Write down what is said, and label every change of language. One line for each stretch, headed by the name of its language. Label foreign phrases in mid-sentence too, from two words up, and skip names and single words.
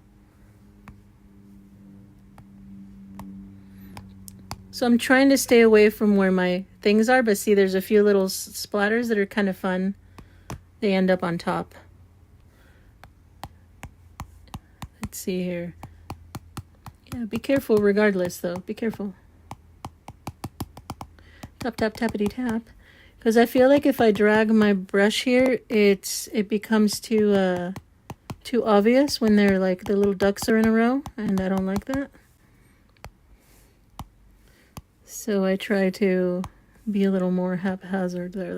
English: So I'm trying to stay away from where my things are, but see, there's a few little splatters that are kind of fun. They end up on top. Let's see here. Yeah, be careful regardless though. Be careful. Tap, tap, tappity tap. Because I feel like if I drag my brush here, it becomes too obvious when they're like the little ducks are in a row, and I don't like that. So I try to be a little more haphazard there.